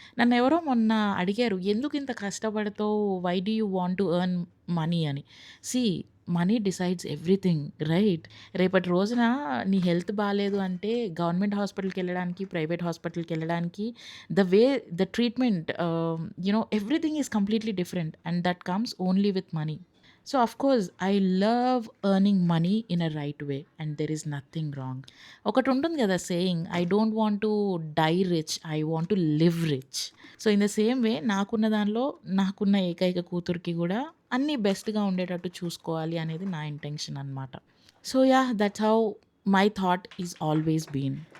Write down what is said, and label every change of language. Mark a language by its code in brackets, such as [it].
[te] నన్ను ఎవరో మొన్న అడిగారు, ఎందుకు ఇంత కష్టపడతావు, [en] why do you want to earn money [te] అని. [en] See, money decides everything, right? [te] రేపటి రోజున నీ హెల్త్ బాగాలేదు అంటే గవర్నమెంట్ హాస్పిటల్కి వెళ్ళడానికి, [en] Private హాస్పిటల్కి వెళ్ళడానికి, the treatment, everything is completely different and that comes only with money. So, of course, I love earning money in a right way and there is nothing wrong. [te] ఒకటి ఉంటుంది కదా [en] Saying, I don't want to die rich, I want to live rich. So in the same way [te] నాకున్న దానిలో నాకున్న ఏకైక కూతురికి కూడా అన్నీ బెస్ట్గా ఉండేటట్టు చూసుకోవాలి అనేది నా ఇంటెన్షన్ అనమాట. [en] So yeah, that's how my thought is always been.